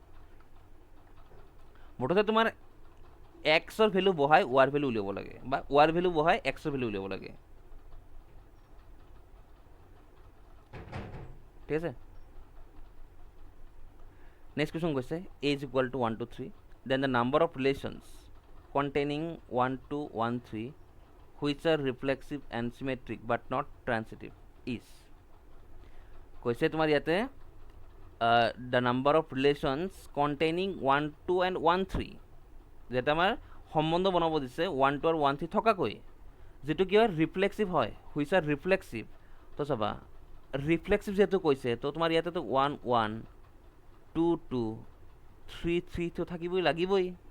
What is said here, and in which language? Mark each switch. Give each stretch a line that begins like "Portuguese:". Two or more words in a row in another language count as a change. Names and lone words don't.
Assamese: মুঠতে তোমাৰ এক্সৰ ভেলু বহাই ৱাৰ ভেলু উলিয়াব লাগে, বা ৱাৰ ভেলু বহাই এক্সৰ ভেলু উলিয়াব লাগে, ঠিক আছে।
English: next question কৈছে a is equal to 1 to 3, then the number of relations containing 1 to 1 3 which are reflexive and symmetric but not transitive is,
Assamese: কৈছে তোমাৰ ইয়াতে
English: the number of relations containing 1 2 and 1 3,
Assamese: যেটা আমাৰ সম্বন্ধ বনাব দিছে 1 2 আৰু 1 3 থকাকৈ, যেটো কি হয় ৰিফ্লেক্সিভ হয়,
English: which are reflexive.
Assamese: তো চাবা ৰিফ্লেক্সিভ যেহেতু কৈছে, তো তোমাৰ ইয়াতে তো 1 1 2 2 3 3 তো থাকিবই, লাগিবই।